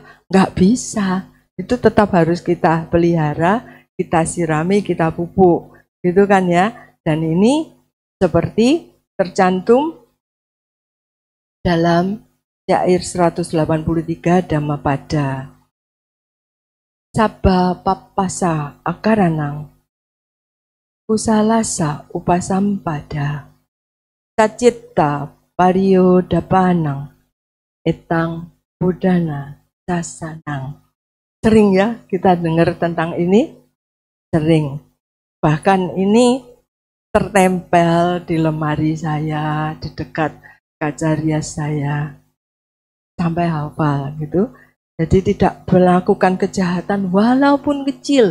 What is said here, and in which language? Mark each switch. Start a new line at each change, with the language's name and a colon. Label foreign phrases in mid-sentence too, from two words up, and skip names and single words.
Indonesian: Nggak bisa. Itu tetap harus kita pelihara, kita sirami, kita pupuk. Gitu kan ya. Dan ini seperti tercantum dalam syair 183 Dhammapada.
Pali: Sabba papasa akaranang, kusalasa upasampada, Sacitta Pariyodapanang Etang Budana Sasanang.
Indonesian: Sering ya kita dengar tentang ini? Sering. Bahkan ini tertempel di lemari saya, di dekat kaca rias saya. Sampai hafal gitu. Jadi tidak melakukan kejahatan walaupun kecil.